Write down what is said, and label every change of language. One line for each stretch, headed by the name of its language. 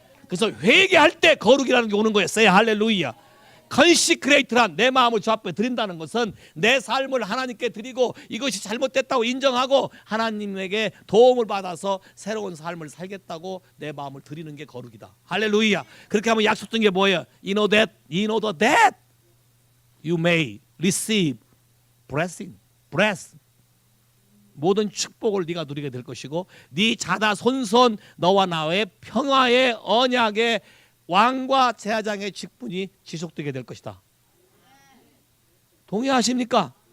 Korean: 그래서 회개할 때 거룩이라는 게 오는 거였어요. 할렐루야. 컨시크레이트란 내 마음을 주 앞에 드린다는 것은 내 삶을 하나님께 드리고 이것이 잘못됐다고 인정하고 하나님에게 도움을 받아서 새로운 삶을 살겠다고 내 마음을 드리는 게 거룩이다. 할렐루야. 그렇게 하면 약속된 게 뭐예요?
English: In order that you may receive blessing. bless.
Korean: 모든 축복을 네가 누리게 될 것이고 네 자다 손손 너와 나의 평화의 언약의 왕과 제사장의 직분이 지속되게 될 것이다. 동의하십니까?